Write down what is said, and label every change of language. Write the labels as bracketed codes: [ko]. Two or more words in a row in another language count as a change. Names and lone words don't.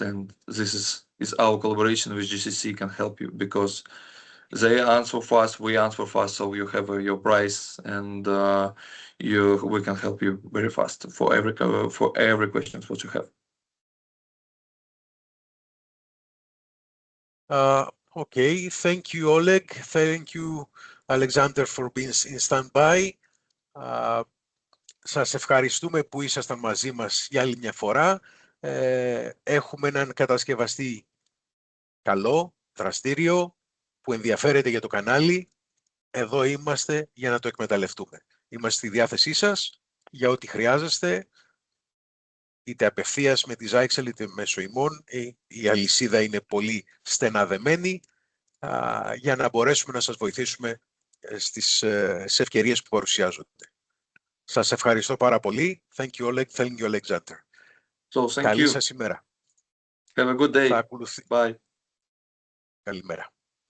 [en] And this is our collaboration with GCC can help you because they answer fast, we answer fast, so you have your price, and we can help you very fast for every questions what you have. Okay, thank you, Oleg. Thank you, Alexander, for being in standby. [el] Σας ευχαριστούμε που ήσασταν μαζί μας για άλλη μια φορά. Έχουμε έναν κατασκευαστή καλό, δραστήριο, που ενδιαφέρεται για το κανάλι. Εδώ είμαστε για να το εκμεταλλευτούμε. Είμαστε στη διάθεσή σας για ό,τι χρειάζεστε, είτε απευθείας με τη Zyxel είτε μέσω ημών. Η αλυσίδα είναι πολύ στεναδεμένη για να μπορέσουμε να σας βοηθήσουμε στις ευκαιρίες που παρουσιάζονται. Σας ευχαριστώ πάρα πολύ. [en] Thank you, Oleg. Thank you, Alexander. So, thank [el] Καλή [en] you. [el] σας ημέρα. [en] Have a good day. [el] Θα ακολουθεί. [en] Bye. [el] Καλημέρα.